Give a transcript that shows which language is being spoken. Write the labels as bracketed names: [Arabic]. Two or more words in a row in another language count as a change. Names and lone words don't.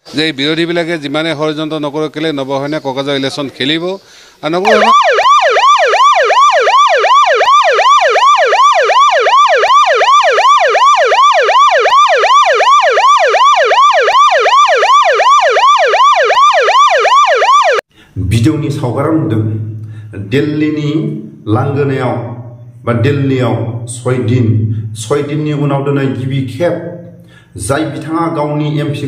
[Assamese] যে এই বিৰোধীবিলাকে যিমানে ষড়যন্ত্ৰ নকৰক কেলে নৱসৈনিয়ে কোকৰাঝাৰ ইলেকশ্যন খেলিব আৰু নৱসৈনিয়ে [Bodo] भिडिअनि सावगाराव नुदों दिल्लीनि लांगोनायाव बा दिल्लीयाव 6 दिननि उनाव दिनै गिबि खेब जाय बिथाङा गावनि एमपि